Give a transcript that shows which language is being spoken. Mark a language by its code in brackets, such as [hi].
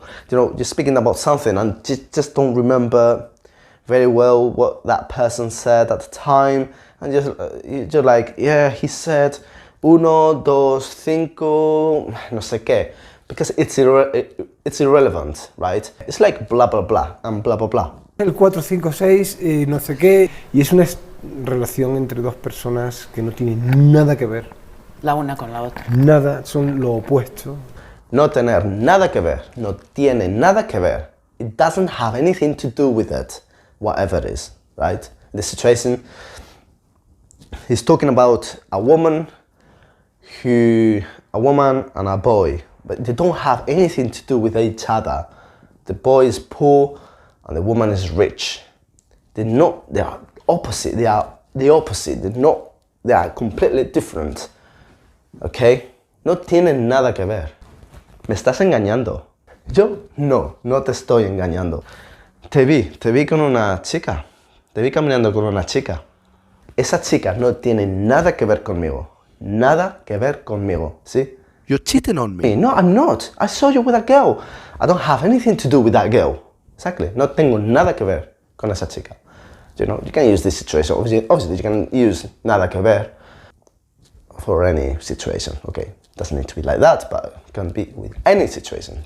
[en] You know, you're speaking about something and just don't remember very well what that person said at the time, and you're like, yeah, he said 1, 2, 5, [es] no sé qué, [en] because it's irrelevant, right? It's like blah blah blah and blah blah blah. [es] El 4, 5, 6, no sé qué, y es una relación entre dos personas que no tienen nada que ver. La una con la otra. Nada, son lo opuesto. No tener nada que ver, no tiene nada que ver. [en] It doesn't have anything to do with it, whatever it is, right? The situation, he's talking about a woman and a boy, but they don't have anything to do with each other. The boy is poor and the woman is rich. They are opposite, they are the opposite, they are completely different, okay? [es] No tienen nada que ver. ¿Me estás engañando? Yo no te estoy engañando. Te vi con una chica, te vi caminando con una chica. Esa chica no tiene nada que ver conmigo. Nada que ver conmigo, ¿sí? [en] You're cheating on me. No, I'm not. I saw you with a girl. I don't have anything to do with that girl. Exactly. [es] No tengo nada que ver con esa chica. [en] You know, you can use this situation. Obviously, you can use [es] nada que ver [en] for any situation, okay? Doesn't need to be like that, but it can be with any situation.